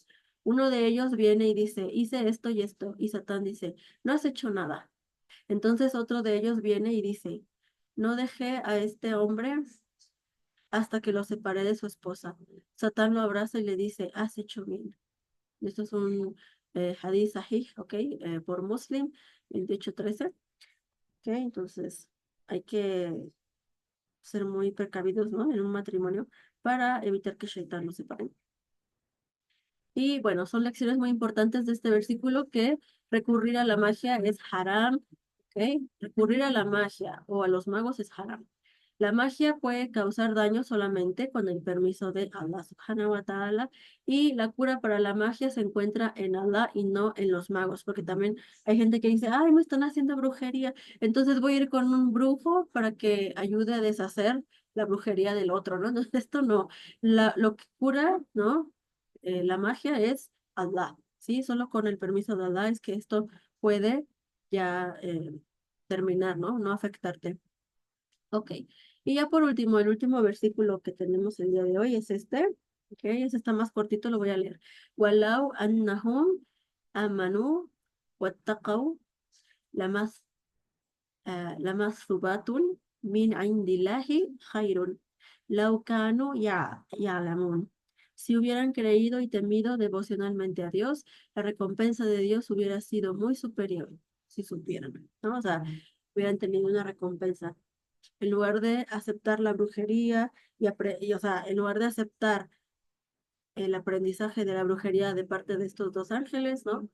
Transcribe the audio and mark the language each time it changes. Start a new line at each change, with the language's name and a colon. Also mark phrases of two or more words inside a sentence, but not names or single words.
Spanish: Uno de ellos viene y dice, hice esto y esto, y Satán dice, no has hecho nada. Entonces otro de ellos viene y dice, no dejé a este hombre hasta que lo separé de su esposa. Satán lo abraza y le dice, has hecho bien. Esto es un
Arabic: حديث صحيح,
Spanish: ¿ok? Por Muslim, 28:13. ¿Ok? Entonces hay que ser muy precavidos, ¿no? En un matrimonio para evitar que Shaitan los separe. Y bueno, son lecciones muy importantes de este versículo que recurrir a la magia es haram, ¿ok? Recurrir a la magia o a los magos es haram. La magia puede causar daño solamente con el permiso de
Arabic: الله سبحانه وتعالى
Spanish: y la cura para la magia se encuentra en Allah y no en los magos, porque también hay gente que dice, ay, me están haciendo brujería, entonces voy a ir con un brujo para que ayude a deshacer la brujería del otro, ¿no? Entonces esto no, lo que cura, ¿no? La magia es Allah, ¿sí? Solo con el permiso de Allah es que esto puede ya terminar, ¿no? No afectarte. Ok. Y ya por último, el último versículo que tenemos el día de hoy es este. Ok, ese está más cortito, lo voy a leer.
Arabic: ولو أنهم آمنوا واتقوا لم لمثوبة من عند الله خير لو كانوا يعلمون.
Spanish: Si hubieran creído y temido devocionalmente a Dios, la recompensa de Dios hubiera sido muy superior si supieran, ¿no? O sea, hubieran tenido una recompensa en lugar de aceptar la brujería o sea, en lugar de aceptar el aprendizaje de la brujería de parte de estos dos ángeles, ¿no?